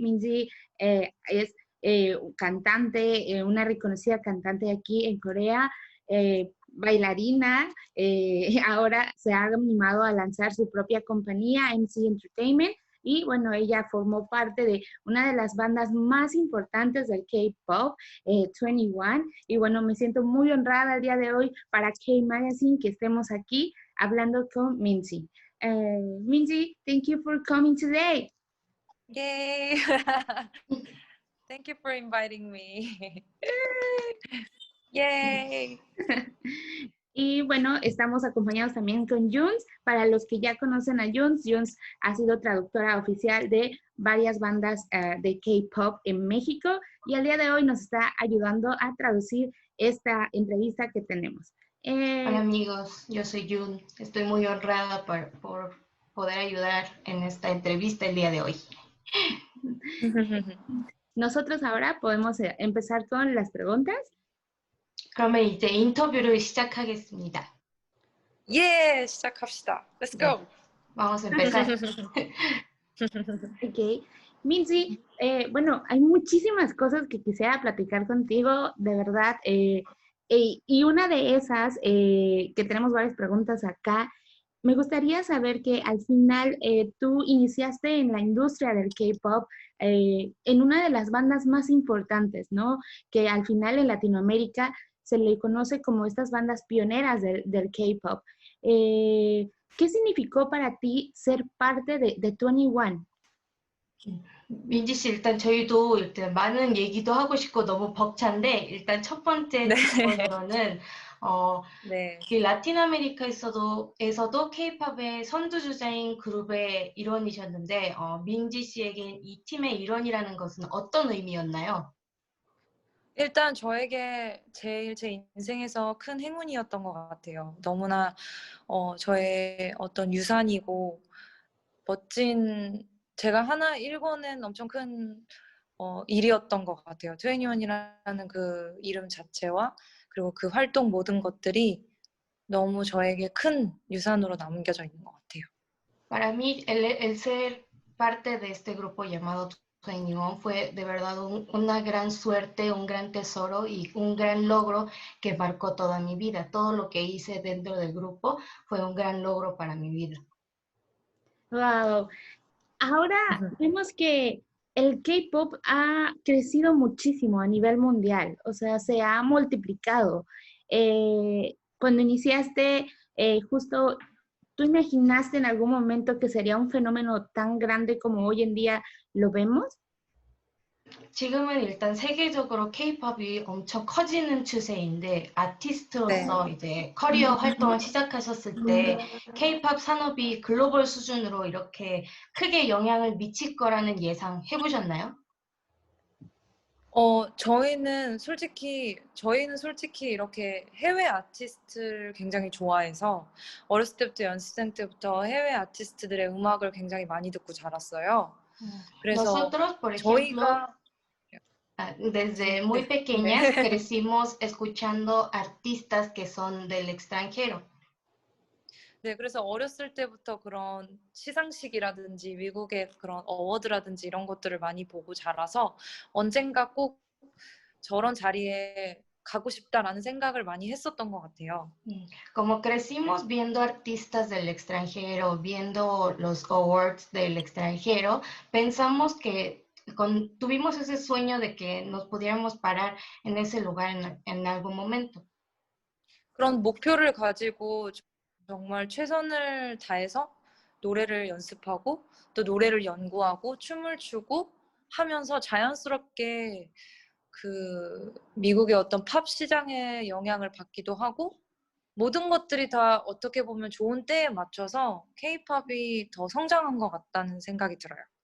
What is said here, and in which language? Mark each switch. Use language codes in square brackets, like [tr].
[es] Minji es cantante, una reconocida cantante aquí en Corea, bailarina, ahora se ha animado a lanzar su propia compañía, MC Entertainment, y bueno, ella formó parte de una de las bandas más importantes del K-pop, 21, y bueno, me siento muy honrada el día de hoy para K-Magazine que estemos aquí hablando con Minji. [en] Minji, thank you for coming today. Yay. Thank you for inviting me. Yay. [es] Y bueno, estamos acompañados también con Juns. Para los que ya conocen a Juns, Juns ha sido traductora oficial de varias bandas de K-pop en México y al día de hoy nos está ayudando a traducir esta entrevista que tenemos. Hola amigos, yo soy Jun. Estoy muy honrada por poder ayudar en esta entrevista el día de hoy. Nosotros ahora podemos empezar con las preguntas. [ko] 그러면 이제 인터뷰를 시작하겠습니다. 예, 시작합시다. [en] Let's go. [es] 네, vamos a empezar. Ok. Minji, bueno, hay muchísimas cosas que quisiera platicar contigo, de verdad. Y una de esas, que tenemos varias preguntas acá, me gustaría saber que al final tú iniciaste en la industria del K-pop en una de las bandas más importantes, ¿no? Que al final en Latinoamérica se le conoce como estas bandas pioneras del K-pop. ¿Qué significó para ti ser parte de 21? [ko] 민지 씨, 일단 저희도 일단 많은 얘기도 하고 싶고 너무 벅찬데 일단 첫 번째 네. 질문으로는 네. 그 라틴 아메리카에서도 K-팝의 선두주자인 그룹의 일원이셨는데 민지 씨에겐 이 팀의 일원이라는 것은 어떤 의미였나요? 일단 저에게 제일 제 인생에서 큰 행운이었던 것 같아요. 너무나 저의 어떤 유산이고 멋진 제가 하나 일궈낸 엄청 큰 일이었던 것 같아요. 21이라는 그 이름 자체와 그리고 그 활동 모든 것들이 너무 저에게 큰 유산으로 남겨져 있는 것 같아요. [es] Para mí, el ser parte de este grupo llamado 21 fue de verdad una gran suerte, un gran tesoro y un gran logro que marcó toda mi vida. Todo lo que hice dentro del grupo fue un gran logro para mi vida. Wow. Ahora vemos que el K-pop ha crecido muchísimo a nivel mundial, o sea, se ha multiplicado. Cuando iniciaste, justo, ¿tú imaginaste en algún momento que sería un fenómeno tan grande como hoy en día lo vemos? [ko] 지금은 일단 세계적으로 K-팝이 엄청 커지는 추세인데 아티스트로서 이제 커리어 활동을 시작하셨을 때 K-팝 산업이 글로벌 수준으로 이렇게 크게 영향을 미칠 거라는 예상 해보셨나요? 저희는 솔직히 이렇게 해외 아티스트를 굉장히 좋아해서 어렸을 때부터 연습생 때부터 해외 아티스트들의 음악을 굉장히 많이 듣고 자랐어요. 그래서 [es] Nosotros, por ejemplo, [ko] 저희가 [es] desde muy pequeñas crecimos escuchando artistas que son del extranjero. [ko] 네, 그래서 어렸을 때부터 그런 시상식이라든지 미국의 그런 어워드라든지 이런 것들을 많이 보고 자라서 언젠가 꼭 저런 자리에 가고 싶다라는 생각을 많이 했었던 것 같아요. [es] Como crecimos viendo artistas del extranjero, viendo los awards del extranjero, pensamos que tuvimos ese sueño de que nos pudiéramos parar en ese lugar en algún momento. [ko] 그런 목표를 가지고 정말 최선을 다해서 노래를 연습하고 또 노래를 연구하고 춤을 추고 하면서 자연스럽게 그 미국의 어떤 팝 시장의 영향을 받기도 하고 모든 것들이 다 어떻게 보면 좋은 때에 맞춰서 K-팝이 더 성장한 것 같다는 생각이 들어요.